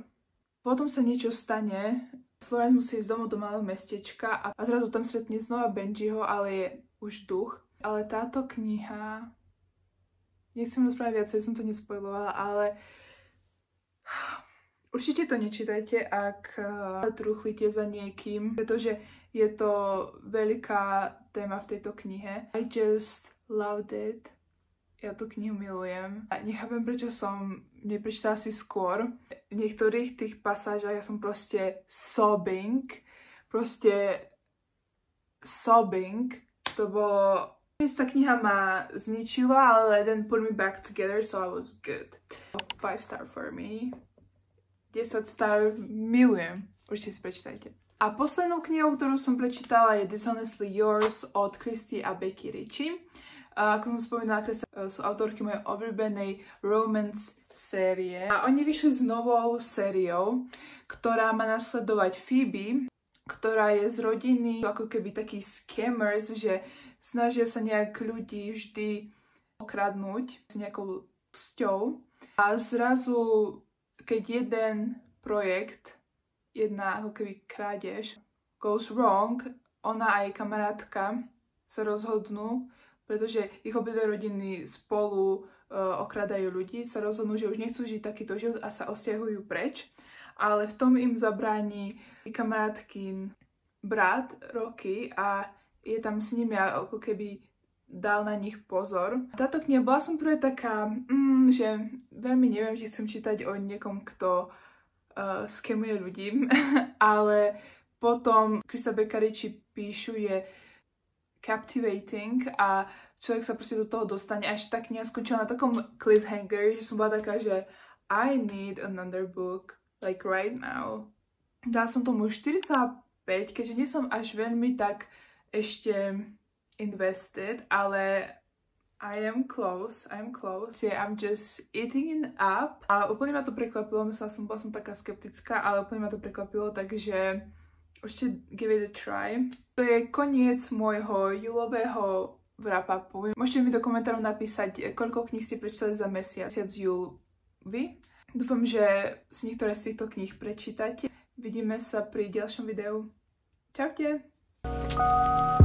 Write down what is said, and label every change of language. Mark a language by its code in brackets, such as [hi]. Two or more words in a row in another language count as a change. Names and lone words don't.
[sk] Potom sa niečo stane, Florence musí ísť domov do malého mestečka a zrazu tam stretne znova Benjiho, ale je už duch. Ale táto kniha, nechcem rozprávať viac, som to nespoilovala, ale určite to nečítajte, ak truchlíte za niekým, pretože je to veľká téma v tejto knihe. [en] I just loved it. [sk] Ja tú knihu milujem. A nechápem, prečo som neprečítala si skôr. V niektorých tých pasážach ja som proste sobbing. To bolo... Tá kniha ma zničila, ale [en] then put me back together, so I was good. 5 star for me. 10 star milujem. [sk] Určite si prečítajte. A poslednou knihou, ktorú som prečítala, je Dishonestly Yours od Christy a Becky Ritchie. Ako som spomínala, sú autorky mojej obľúbenej romance série. A oni vyšli s novou sériou, ktorá má nasledovať Phoebe, ktorá je z rodiny ako keby takí scammers, že snažia sa nejak ľudí vždy okradnúť s nejakou cťou. A zrazu, keď jeden projekt, jedna ako keby krádež, [en] goes wrong, [sk] ona a jej kamarátka sa rozhodnú, pretože ich obidve rodiny spolu okradajú ľudí, sa rozhodnú, že už nechcú žiť takýto život a sa osťahujú preč. Ale v tom im zabráni kamarátkin brat Rocky a je tam s nimi a ako keby dal na nich pozor. Táto kniha, bola som prvé taká, že veľmi neviem, či chcem čítať o niekom, kto scamuje ľudí, ale potom Christa Becca Ritchie píšu, je captivating a človek sa proste do toho dostane. A ešte tá kniha skončila na takom cliffhanger, že som bola taká, že [en] I need another book, like right now. [sk] Dala som tomu 4,5, keďže nie som až veľmi tak ešte invested, ale [en] I am close. Yeah, I'm just eating it up. [sk] A úplne ma to prekvapilo, bola som taká skeptická, ale úplne ma to prekvapilo, takže určite [en] give it a try. [sk] To je koniec môjho júlového wrap-upu. Môžete mi do komentárov napísať, koľko kníh ste prečítali za mesiac júl vy. Dúfam, že si niektoré z týchto kníh prečítate. Vidíme sa pri ďalšom videu.